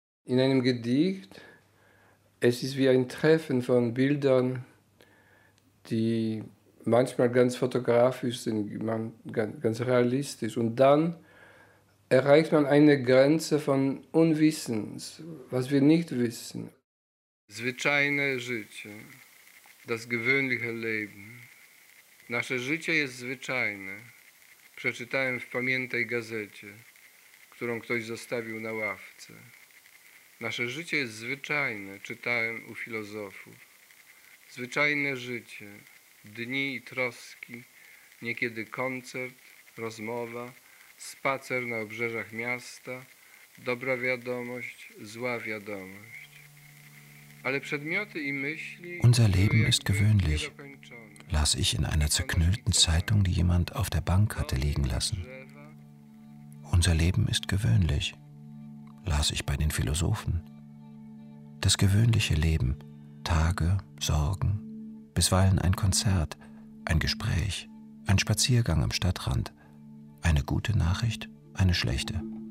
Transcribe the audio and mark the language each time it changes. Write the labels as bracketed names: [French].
[German] In einem Gedicht, es ist wie ein Treffen von Bildern, die manchmal ganz fotografisch sind, ganz realistisch. Und dann erreicht man eine Grenze von Unwissens, was wir nicht wissen. [Polish] Zwyczajne życie, [German] das gewöhnliche Leben. [Polish] Nasze życie jest zwyczajne. Przeczytałem w pamiętnej gazecie, którą ktoś zostawił na ławce. Nasze życie jest zwyczajne, czytałem u filozofów. Zwyczajne życie, dni i troski, niekiedy koncert, rozmowa, spacer na obrzeżach miasta, dobra wiadomość, zła wiadomość. Ale przedmioty i myśli... [German] Unser Leben ist gewöhnlich, las ich in einer zerknüllten Zeitung, die jemand auf der Bank hatte liegen lassen. Unser Leben ist gewöhnlich, las ich bei den Philosophen. Das gewöhnliche Leben... Tage, Sorgen, bisweilen ein Konzert, ein Gespräch, ein Spaziergang am Stadtrand, eine gute Nachricht, eine schlechte.